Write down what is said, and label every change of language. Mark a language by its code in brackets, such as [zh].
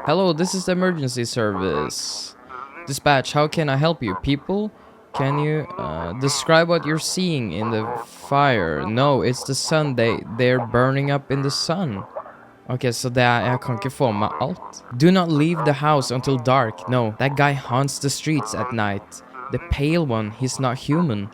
[en] Hello, this is the emergency service. Dispatch, how can I help you? People, can you describe what you're seeing in the fire? No, it's the sun. They're burning up in the sun. [no] Ok, så jeg kan ikke få med alt. [en] Do not leave the house until dark. No, that guy haunts the streets at night. The pale one, he's not human.